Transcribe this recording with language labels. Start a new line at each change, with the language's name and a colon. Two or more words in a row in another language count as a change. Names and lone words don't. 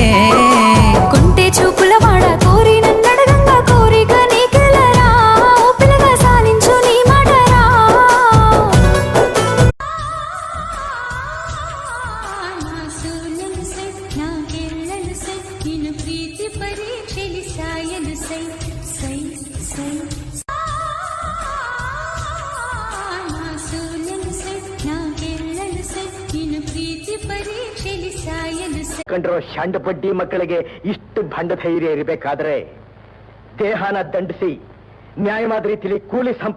Telugu: కుంటే చూపుల వాడ కోరి నన్నడగంగా కోరిక నీకెలరా ఓ పిల్లగా సాలించు నీ మాటరా ప్రీతి పరీక్షలు సాయలు సై సై సై
Kannada: ಕಂಡ್ರೋ ಶಾಂಡ ಬಡ್ಡಿ ಮಕ್ಕಳಿಗೆ ಇಷ್ಟು ಭಂಡ ಧೈರ್ಯ ಇರಬೇಕಾದ್ರೆ ದೇಹನ ದಂಡಿಸಿ ನ್ಯಾಯವಾದ ರೀತಿಯಲ್ಲಿ ಕೂಲಿ